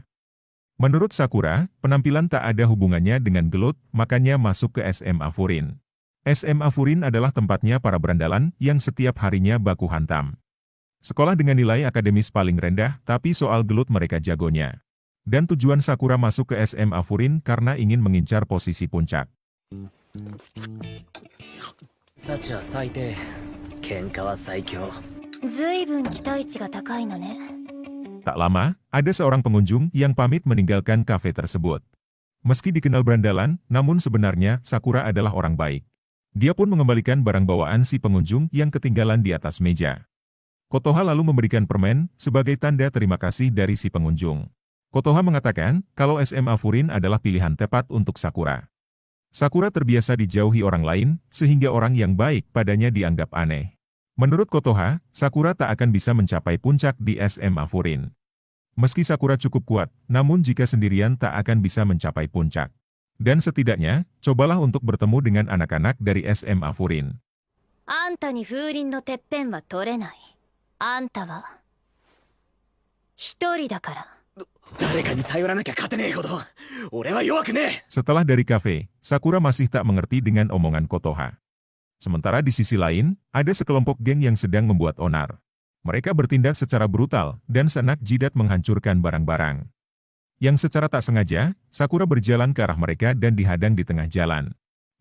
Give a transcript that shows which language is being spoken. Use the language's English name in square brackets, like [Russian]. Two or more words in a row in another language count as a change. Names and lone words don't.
[Indonesian] Menurut Sakura, penampilan tak ada hubungannya dengan gelut, makanya masuk ke SMA Furin. SMA Furin adalah tempatnya para berandalan yang setiap harinya baku hantam. Sekolah dengan nilai akademis paling rendah, tapi soal gelut mereka jagonya. Dan tujuan Sakura masuk ke SMA Furin karena ingin mengincar posisi puncak. [Japanese] 幸は最低、喧嘩は最強。ずいぶん期待値が高いのね [Indonesian] Tak lama, ada seorang pengunjung yang pamit meninggalkan kafe tersebut. Meski dikenal berandalan, namun sebenarnya Sakura adalah orang baik. Dia pun mengembalikan barang bawaan si pengunjung yang ketinggalan di atas meja. Kotoha lalu memberikan permen sebagai tanda terima kasih dari si pengunjung. Kotoha mengatakan kalau SMA Furin adalah pilihan tepat untuk Sakura. Sakura terbiasa dijauhi orang lain, sehingga orang yang baik padanya dianggap aneh. Menurut Kotoha, Sakura tak akan bisa mencapai puncak di SMA Furin. Meski Sakura cukup kuat, namun jika sendirian tak akan bisa mencapai puncak. Dan setidaknya, cobalah untuk bertemu dengan anak-anak dari SMA Furin. [Japanese] あんたに風鈴のてっぺんは取れないあんたは一人だから誰かに頼らなきゃ勝てねえほど俺は弱くねえ。 [Indonesian] Setelah dari kafe, Sakura masih tak mengerti dengan omongan Kotoha. Sementara di sisi lain, ada sekelompok geng yang sedang membuat onar. Mereka bertindak secara brutal, dan senak jidat menghancurkan barang-barang. Yang secara tak sengaja, Sakura berjalan ke arah mereka dan dihadang di tengah jalan.